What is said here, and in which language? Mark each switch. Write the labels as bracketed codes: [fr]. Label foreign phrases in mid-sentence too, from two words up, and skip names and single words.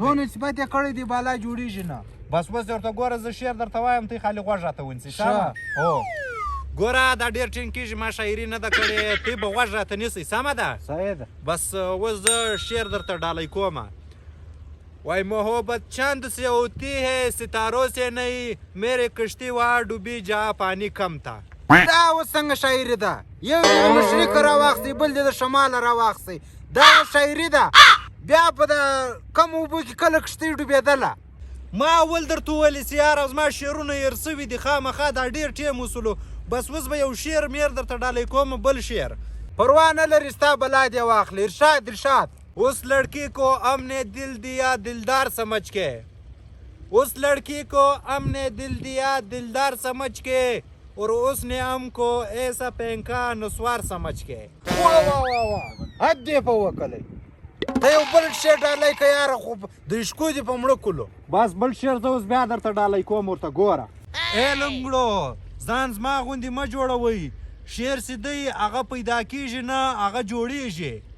[ps] دونه صفت یې کړی دی بالا جوړېږي نه بس اوس درته ګوره زه شعر درته وایم ته خالي غوږ راته ونیسې سمه هو ګوره دا ډېر ټینګ کېږي ما شاعري نه ده کړې ته به غوږ راته نیسئ سمه ده صحیح ده بس اوس زه شعر درته ډالۍ کومه وای [ur] محبت چند سے ہوتی ہے ستاروں سے نہیں میرے کشتی وہاں ڈوبی جہاں پانی کم تھا [ps] دا اوس څنګه شاعري ده یو یې د مشرقه راواخلئ بل دې د شماله راواخلئ دا اوس شاعري ده بیا په د کم اوبو کې کله کښتۍ ډوبېدله ما اول درته وویلې چې یاره زما شعرونه هېر سوي دي خامخا دا ډېر ټیم وسولو بس اوس به یو شعر میر درته ډالۍ کوم بل شعر پروا نه لري ستا بلا دې واخلي ارشاد ارشاد [ur] اس لڑکی کو ہم نے دل دیا دلدار سمجھ کے اس لڑکی کو ہم نے دل دیا دلدار سمجھ کے اور اس نے ہم کو ایسا پھینکا نسوار سمجھ کے [ps] واه واه واه واه حد دې په وکلی ته یو بل شعر ډالۍ که یاره خو د عشقو دې په مړه کلو بس بل شعر زه اوس بیا درته ډالۍ کوم ورته ګوره ای لنګړو ځان زما غوندې مه جوړوئ شعر چې دی هغه پیدا کېږي نه هغه جوړېږي